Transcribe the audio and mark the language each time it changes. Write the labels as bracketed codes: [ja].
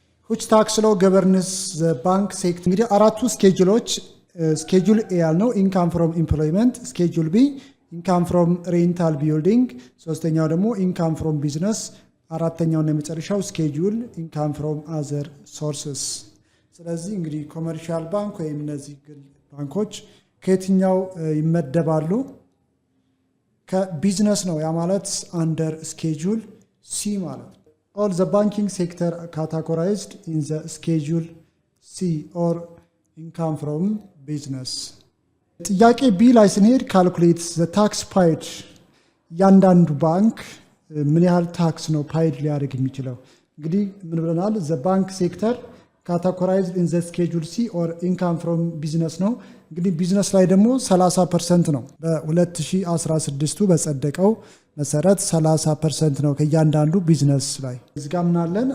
[en] which tax law governs the bank sector። [am] እንግዲህ አራቱ ስኬጁሎች ስኬጁል ኤ ያልነው ኢንካም ፍሮም ኤምፕሎይመንት፣ ስኬጁል ቢ ኢንካም ፍሮም ሬንታል ቢልዲንግ፣ ሶስተኛው ደግሞ ኢንካም ፍሮም ቢዝነስ፣ አራተኛውና የመጨረሻው ስኬጁል ኢንካም ፍሮም አዘር ሶርስስ። ስለዚህ እንግዲህ ኮመርሻል ባንክ ወይም እነዚህ ግል ባንኮች ከየትኛው ይመደባሉ? ከቢዝነስ ነው። ያ ማለት አንደር ስኬጁል ሲ ማለት ነው። [en] ኦል ዘ ባንኪንግ ሴክተር ካታጎራይዝድ ኢን ዘ ስኬጁል C or income from business? [am] ጥያቄ ቢ ላይ ስንሄድ [en] ካልኩሌት ዘ ታክስ ፓይድ [am] ያንዳንዱ ባንክ ምን ያህል ታክስ ነው ፓይድ ሊያደርግ የሚችለው። እንግዲህ ምን ብለናል? [en] ዘ ባንክ ሴክተር ካታጎራይዝድ ኢን ዘ ስኬጁል ሲ ኦር ኢንካም ፍሮም ቢዝነስ [am] ነው። እንግዲህ ቢዝነስ ላይ ደግሞ 30% ነው። በ2016 በጸደቀው መሰረት 30% ነው ከእያንዳንዱ ቢዝነስ ላይ። እዚህ ጋር ምናለን?